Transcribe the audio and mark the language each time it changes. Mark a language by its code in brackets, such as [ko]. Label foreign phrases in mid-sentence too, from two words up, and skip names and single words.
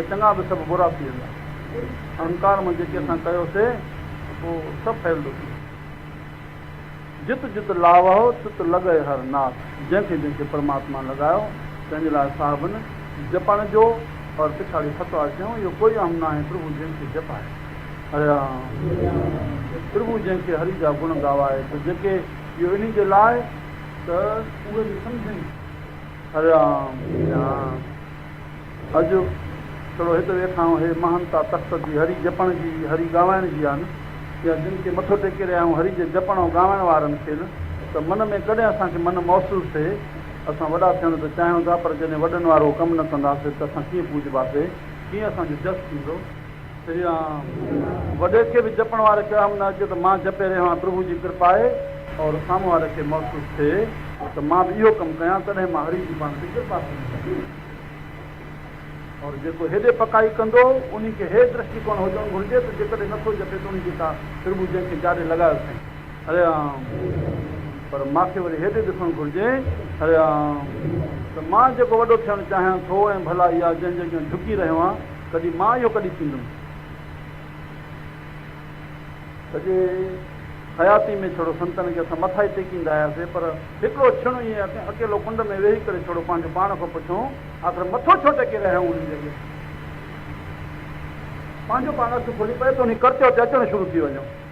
[sd] चङा बि सभु बुरा थी वेंदा अहंकार मां जेके असां कयोसीं पोइ सभु फैलंदो थी [pa] ਜਿਤ ਜਿਤ ਲਾਵੋ ਤਿਤ ਲਗੇ ਹਰ ਨਾਥ [sd] जंहिंखे जंहिंखे परमात्मा लॻायो तंहिंजे लाइ साहिबनि जपण जो और पिछाड़ी फतवा चयूं इहो कोई अहम न आहे प्रभु जंहिंखे जपाए हरे राम प्रभु जंहिंखे हरि जा गुण गावाए त जेके इहो इन जे लाइ त उहे बि सम्झनि हरे राम अॼु थोरो हिते वेठा आहियूं हे महानता तख़्त जी हरि जपण जी हरि गावाइण जी आहे न या जिन खे मथो टेके रहिया आहियूं हरि जे जपण ऐं गावाइण वारनि खे न त मन में कॾहिं असांखे मन महसूसु थिए असां वॾा थियण त चाहियूं था पर जॾहिं वॾनि वारो कमु न कंदासीं त असां कीअं पूजबासीं कीअं असांजो जस थींदो श्री राम वॾे खे बि जपण वारे खे हम न अचे त मां जपे रहियो आहियां प्रभु जी कृपा आहे और साम्हूं वारे खे महसूसु थिए त मां बि इहो कमु कयां तॾहिं मां हरि जी पाण खे कृपा कंदुसि और जेको हेॾे पकाई कंदो उन खे हे दृष्टिकोण हुजणु घुरिजे त जेकॾहिं नथो जपे त उन जेका प्रभु जंहिंखे जाॾे लॻायो अथई हरे राम पर मूंखे वरी हेॾे ॾिसणु घुरिजे हरे राम त मां जेको वॾो थियणु चाहियां थो ऐं भला इहा जंहिं जॻह झुकी रहियो आहियां कॾहिं मां इहो कॾहिं थींदुमि सॼे हयाती में थोरो संतनि खे असां मथा ई टेकींदा हुआसीं पर हिकिड़ो क्षण ईअं अकेलो कुंड में वेही करे थोरो पंहिंजो पाण खां पुछूं आख़िर मथो छो टेके रहिया आहियूं उन जॻह पंहिंजो पाण अखि खुली पए त उन कर्चो ते अचणु शुरू थी वञो